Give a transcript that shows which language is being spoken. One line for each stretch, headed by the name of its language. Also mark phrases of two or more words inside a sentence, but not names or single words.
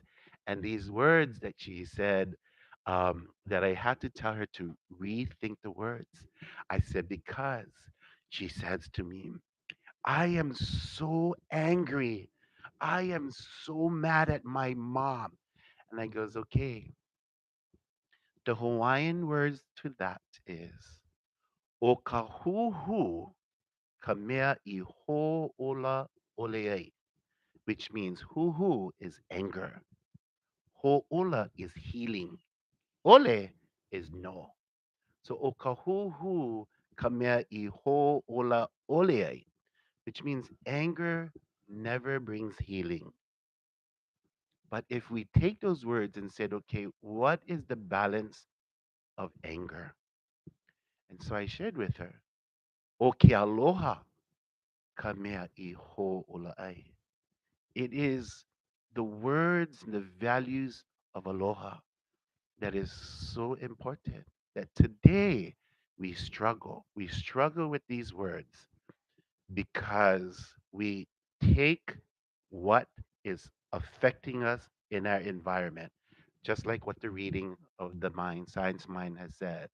English: And these words that she said, that I had to tell her to rethink the words. I said, because she says to me, I am so angry. I am so mad at my mom. And I goes, okay, the Hawaiian words to that is,
Hawaiian: O kahuhu Kamea i ho'ola oleai,
English: which means hu is anger, ho'ola is healing, ole is no.
Hawaiian: So o kahuhu kamea i ho'ola oleai,
English: which means anger never brings healing. But if we take those words and said, okay, what is the balance of anger? And so I shared with her,
Hawaiian: O ke aloha ka mea I ho ola'ai.
English: It is the words and the values of aloha that is so important that today we struggle. We struggle with these words because we take what is affecting us in our environment, just like what the reading of the mind, science mind has said.